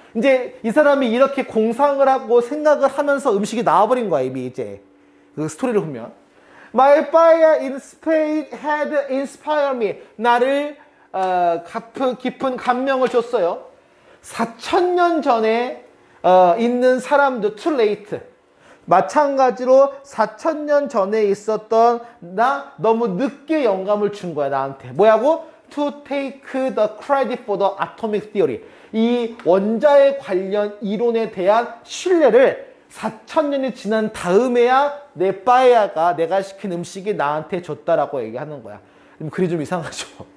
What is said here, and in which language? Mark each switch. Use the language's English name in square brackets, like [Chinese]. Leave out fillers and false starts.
[Korean] 이제 이 사람이 이렇게 공상을 하고 생각을 하면서 음식이 나와버린 거야. 이미 이제 그 스토리를 보면 [English] My paella in Spain had inspired me. [Korean] 나를 깊은 감명을 줬어요. 4,000년 전에 있는 사람도 [English] too late. [Korean] 마찬가지로 4,000년 전에 있었던 나 너무 늦게 영감을 준 거야 나한테. 뭐라고? [English] To take the credit for the atomic theory. [Korean] 이 원자에 관련 이론에 대한 신뢰를 4,000년이 지난 다음에야 내 빠에야가 내가 시킨 음식이 나한테 줬다라고 얘기하는 거야. 글이 좀 이상하죠.